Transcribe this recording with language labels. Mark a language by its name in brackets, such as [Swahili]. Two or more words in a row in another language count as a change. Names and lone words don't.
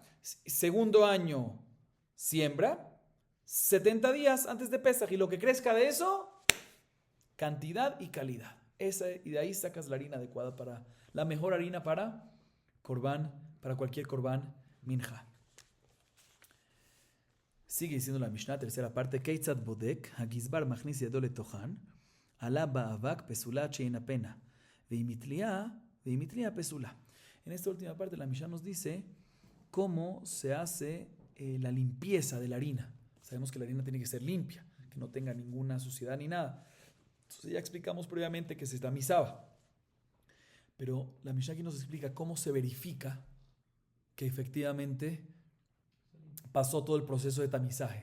[Spanish] Segundo año siembra. 70 días antes de Pesach. Y lo que crezca de eso, cantidad y calidad. Y de ahí sacas la harina adecuada para la mejor harina para corbán, para cualquier [Hebrew] קרבן מנחה. [Spanish] Sigue diciendo la Mishnah, tercera parte, [Hebrew] כיצד בודק, הגזבר מכניס ידו לתוכה, עלה בה אבק פסולה עד שינפנה, ואם התליעה פסולה. [Spanish] En esta última parte la Mishnah nos dice cómo se hace la limpieza de la harina. Sabemos que la harina tiene que ser limpia, que no tenga ninguna suciedad ni nada. Entonces ya explicamos previamente que se tamizaba. Pero la Mishnah aquí nos explica cómo se verifica que efectivamente pasó todo el proceso de tamizaje.